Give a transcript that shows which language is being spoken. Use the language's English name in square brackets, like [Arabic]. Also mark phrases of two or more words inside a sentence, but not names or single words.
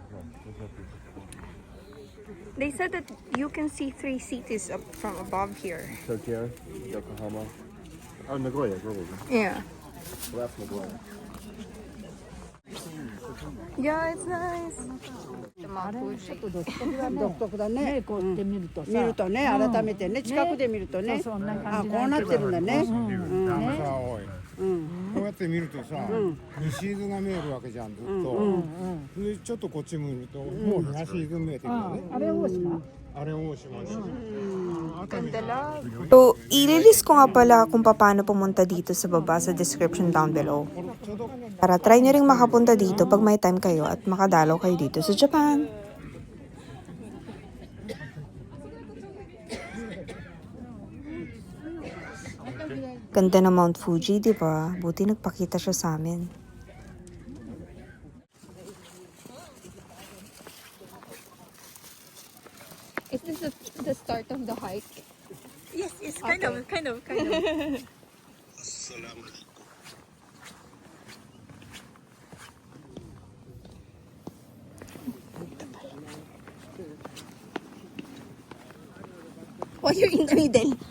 [English] No, there's no prefecture. They said that you can see 3 cities up from above here. Tokyo, Yokohama. Oh, Nagoya, probably. Yeah. Well, that's Nagoya. Yeah, it's nice. The Mount Fuji. [Japanese] 独特だね。こうやって見るとさ、見るとね、改めてね、近くで見るとね、そんなあ、感じこうなってるんだね。ねこうやって見るとさ、西伊豆が見えるわけじゃん、ずっと。でちょっとこっち向いると、もう東伊豆見えてくるね。あれ大島あれ大島に。 [Filipino] Ganda lang. So, ililist ko nga pala kung paano pumunta dito sa baba sa description [English] down below. [Filipino] Para try nyo rin makapunta dito pag may time kayo at makadalaw kayo dito sa Japan. Ganda ng Mount Fuji, di ba? Buti nagpakita siya sa amin. [English] Is this the start of the hike? Yes, yes, kind of. Why you're in the middle?